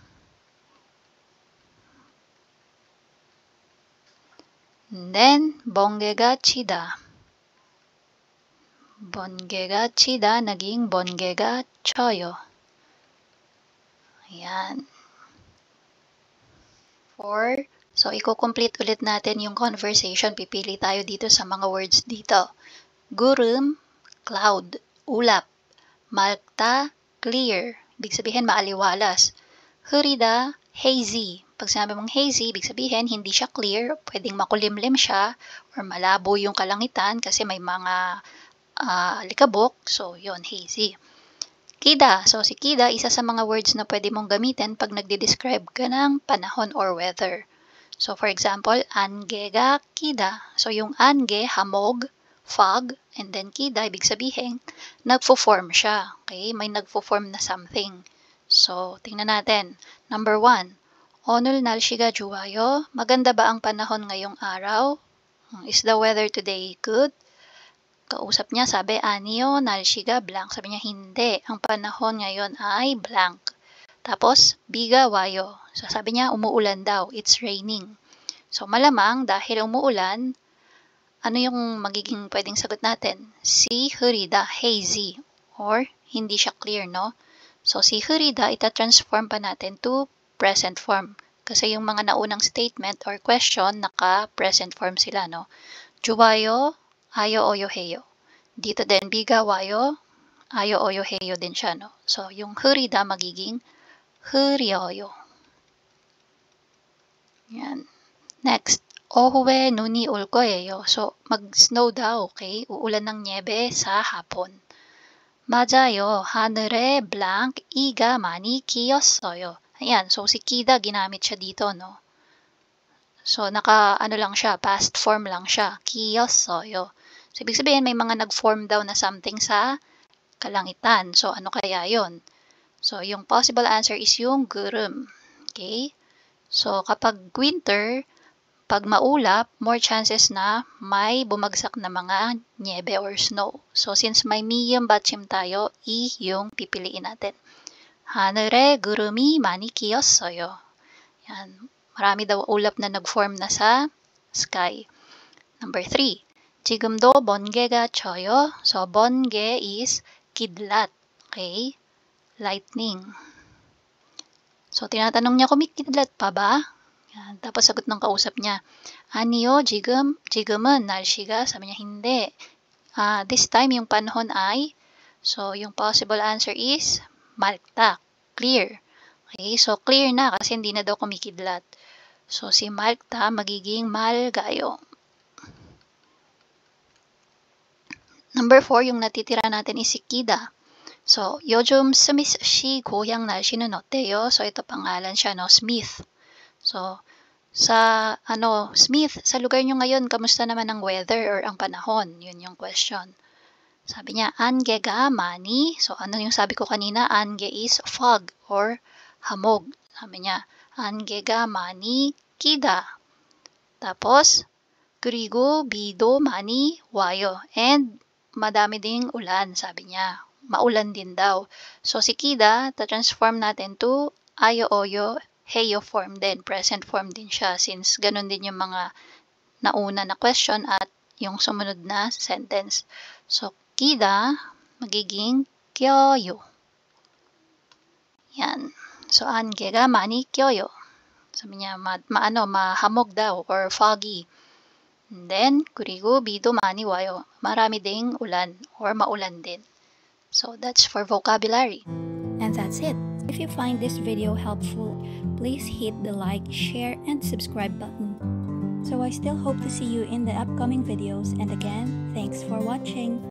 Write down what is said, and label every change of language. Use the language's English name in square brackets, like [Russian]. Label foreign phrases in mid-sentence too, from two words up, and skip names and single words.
[English] And then [Korean] 번개가 치다. 번개가 치다 naging 번개가 쳐요. [Filipino] Ayan. 4. So, i-complete ulit natin yung conversation. Pipili tayo dito sa mga words dito. Gurum, cloud, ulap. [Korean] 맑다, clear. [Filipino] Ibig sabihin, maaliwalas. Hurida, hazy. Pag sinabi mong hazy, ibig sabihin, hindi siya clear. Pwedeng makulimlim siya or malabo yung kalangitan kasi may mga likabok. So, yon hazy. Kida. So, si kida, isa sa mga words na pwede mong gamitin pag nagde-describe ka ng panahon or weather. [English] So, for example, [Korean] 안개가 kida. [Filipino] So, yung ange, hamog, fog, and then kida, ibig sabihin, nagfo-form siya. [English] Okay? [Filipino] May nagfo-form na something. So, tingnan natin. Number 1. [Korean] 오늘 날씨가 좋아요. [Filipino] Maganda ba ang panahon ngayong araw? [English] Is the weather today good? [Filipino] Kausap niya, sabi, [Korean] 아니요, 날씨가 blank. [Filipino] Sabi niya, hindi. Ang panahon ngayon ay blank. Tapos, [Korean] 비가 와요. [Filipino] So, sabi niya, umuulan daw. [English] It's raining. So, [Filipino] malamang, dahil umuulan, ano yung magiging pwedeng sagot natin? Si 흐리다, hazy. Or, hindi siya clear, no? So, si 흐리다, ita-transform pa natin [English] to present form. [Filipino] Kasi yung mga naunang statement or question, naka- [English] present form [Filipino] sila, no? [Korean] 좋아요, 아요 어요 해요. [Filipino] Dito din, [Korean] 비가 와요, 아요 어요 해요 [Filipino] din siya, no? So, yung 흐리다 magiging 흐려요. Yan. Next, [Korean] 오후에 눈이 올 거예요. [Filipino] So, mag-snow daw, okay? Uulan ng niebe sa hapon. [Korean] 맞아요. 하늘에 blank 이가 많이 끼었어요. [Filipino] Ayan, so si kida ginamit siya dito, no? So, ano lang siya, [English] past form [Filipino] lang siya. [Korean] 끼었어요. [Filipino] So, ibig sabihin, may mga nag-form daw na something sa kalangitan. So, ano kaya yon? So, yung possible answer is yung gurum. Okay? So, kapag winter, pag maulap, more chances na may bumagsak na mga niebe or snow. So, since may medium batchim tayo, yung pipiliin natin. [Korean] 하늘에 구름이 많이 끼었어요. [Filipino] Yan. Marami daw ulap na nag-form na sa sky. [English] Number 3. [Korean] 지금도 번개가 쳐요. [Filipino] So, 번개 is kidlat. Okay? [English] Lightning. [Filipino] So, tinatanong niya, kumikidlat pa ba? Yan. Tapos, sagot ng kausap niya, [Korean] 아니요, 지금은 날씨가, [Filipino] sabi niya, hindi. [English] This time, [Filipino] yung panahon ay, so, yung possible answer is, 맑다, clear. Okay, so, clear na kasi hindi na daw kumikidlat. So, si 맑다 magiging 맑아요. Number 4, yung natitira natin is si kida. So, [Korean] 요즘 스미스 씨 고향 날씨는 어때요? [Filipino] So, ito pangalan siya, no? Smith. So, Sa Smith, sa lugar nyo ngayon, kamusta naman ang weather or ang panahon? Yun yung question. Sabi niya, [Korean] 안개가 많이. [Filipino] So, ano yung sabi ko kanina? Ange is fog or hamog. Sabi niya, [Korean] 안개가 많이 끼다. [Filipino] Tapos, [Korean] 그리고 비도 많이 와요. [Filipino] And, madami ding ulan, sabi niya. Maulan din daw. So, si kida, ta-transform natin to [Korean] 아요, 어요, 해요 [Filipino] form din. [English] Present form [Filipino] din siya since ganun din yung mga nauna na question at yung sumunod na sentence. So, kida, magiging kyoyo. Yan. So, [Korean] 안개가 많이 껴요. [Filipino] Sabi niya, mahamog daw or foggy. [English] And then, [Korean] 그리고 비도 많이 와요. [Filipino] Marami ding ulan or maulan din. [English] So, that's for vocabulary. And that's it. If you find this video helpful, please hit the like, share, and subscribe button. So I still hope to see you in the upcoming videos, and again, thanks for watching.